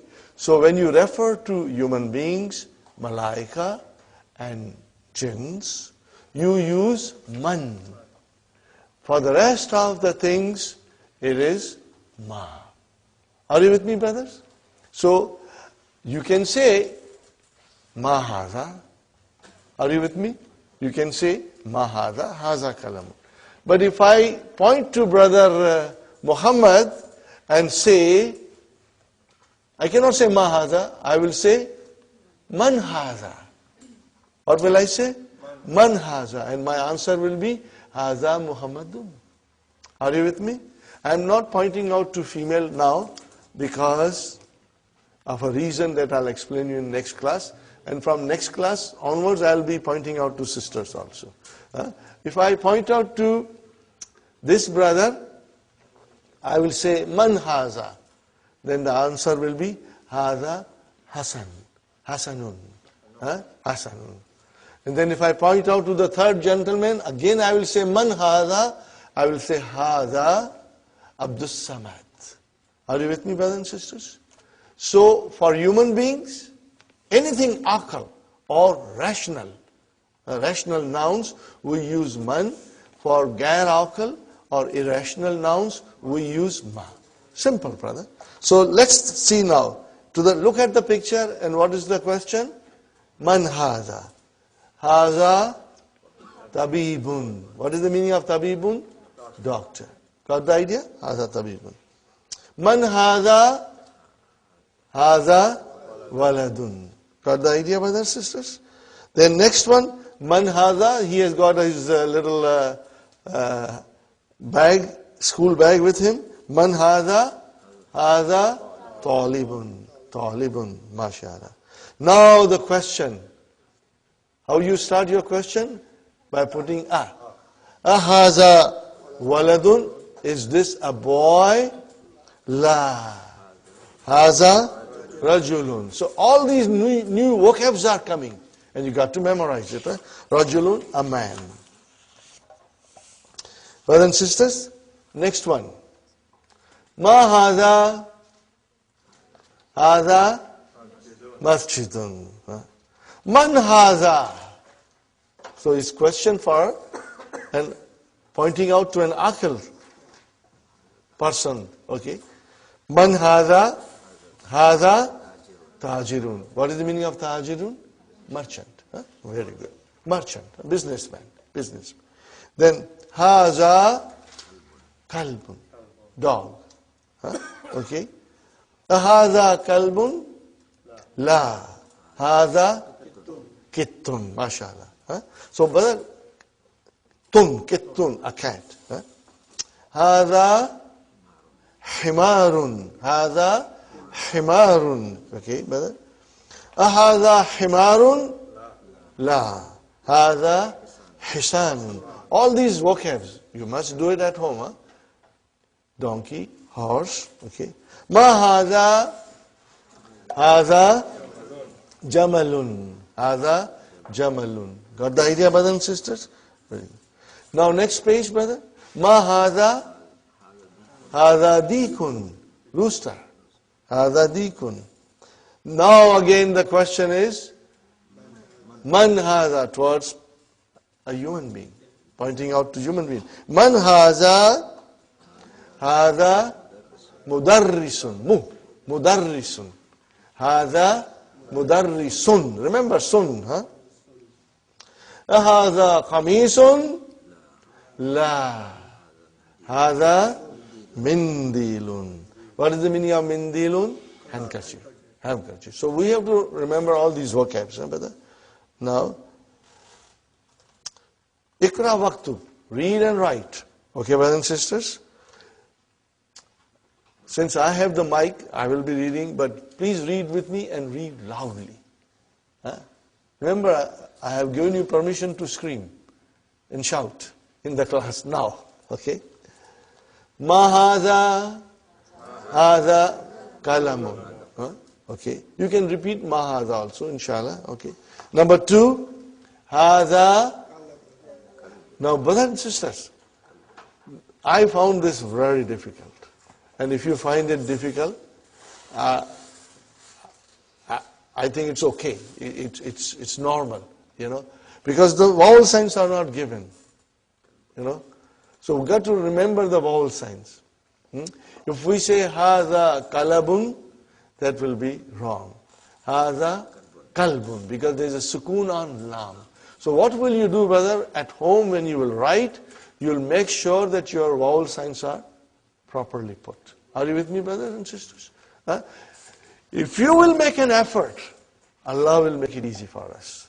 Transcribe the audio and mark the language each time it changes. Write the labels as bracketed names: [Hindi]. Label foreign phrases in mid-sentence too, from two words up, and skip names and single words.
[English] So when you refer to human beings, malaika, and jinns, you use man. For the rest of the things, it is ma. Are you with me, brothers? So, you can say [Arabic] ما هذا. [English] Are you with me? You can say [Arabic] ما هذا، هذا قلم. [English] But if I point to brother Muhammad and say, I cannot say [Arabic] ما هذا, [English] I will say [Arabic] من هذا. [English] What will I say? [Arabic] من هذا. [English] And my answer will be [Arabic] هذا محمد. [English] Are you with me? I am not pointing out to female now because of a reason that I'll explain you in next class. And from next class onwards, I'll be pointing out to sisters also. If I point out to this brother, I will say [Arabic] من هذا. [English] Then the answer will be [Arabic] هذا حسن. [English] Hasanun. Hasanun. And then if I point out to the third gentleman, again I will say [Arabic] من هذا. [English] I will say [Arabic] هذا عبد الصمد. [English] Are you with me, brothers and sisters? So for human beings, anything akal or rational nouns, we use man. For [Arabic] غير عاقل [English] or irrational nouns, we use ma. Simple, brother. So let's see now. Look at the picture, and what is the question? [Arabic] من هذا. هذا طبيب. [English] What is the meaning of tabibun? Doctor. Got the idea? [Arabic] هذا طبيب. من هذا. هذا ولد. Got the idea, brothers and sisters? [English] Then next one, [Arabic] من هذا. [English] He has got his little bag, school bag with him. [Arabic] من هذا. هذا طالب. Talibun. [English] Mashallah. Now the question. How you start your question? By putting a. [Arabic] أهذا ولد. [English] Is this a boy? [Arabic] La. هذا رجل. [English] So all these new vocabs are coming. And you got to memorize it. Rajulun, a man. Brothers and sisters, next one. [Arabic] ما هذا. هذا مسجد. من هذا. [English] So it's question for and pointing out to an akil person. [Arabic] Okay. من هذا. هذا تاجر. [English] What is the meaning of tajirun? Merchant. Very good. Merchant. Businessman. Then [Arabic] هذا كلب. [English] Dog. Okay. [Arabic] هذا كلب. لا. هذا قط. Mashallah. [English] So, brother, kittun, a cat. [Arabic] هذا حمار. هذا حمار. [English] Okay, brother. [Arabic] هذا حمار. لا. هذا حصان. [English] All these vocabs, you must do it at home. Donkey, horse. Okay. [Arabic] ما هذا. هذا جمل. هذا جمل. [English] Got the idea, brothers and sisters? Now next page, brother. [Arabic] ما هذا. هذا ديك. Rooster. هذا ديك. [English] Now again the question is, [Arabic] من هذا, [English] towards a human being. Pointing out to human being. [Arabic] من هذا. هذا مدرس. مدرس. هذا مدرس. [English] Remember sun, [Arabic] هذا قميص. لا. هذا منديل. [English] What is the meaning of mindilun? Handkerchief. Handkerchief. So we have to remember all these vocabs, brother. [Arabic] Now, اقرأ واكتب. [English] Read and write. Okay, brothers and sisters? Since I have the mic, I will be reading, but please read with me and read loudly. Remember, I have given you permission to scream and shout in the class now. [Arabic] Okay? ما هذا. هذا قلم. [English] Okay. You can repeat [Arabic] ما هذا [English] also, inshallah. Okay. Number 2, hada. Now, brothers and sisters, I found this very difficult. And if you find it difficult, I think it's okay. It's normal, because the vowel signs are not given, So we've got to remember the vowel signs. If we say [Arabic] هذا كلب, [English] that will be wrong. [Arabic] هذا كلب, [English] because there is a sukoon on lam. So what will you do, brother? At home when you will write, you will make sure that your vowel signs are properly put. Are you with me, brothers and sisters? If you will make an effort, Allah will make it easy for us.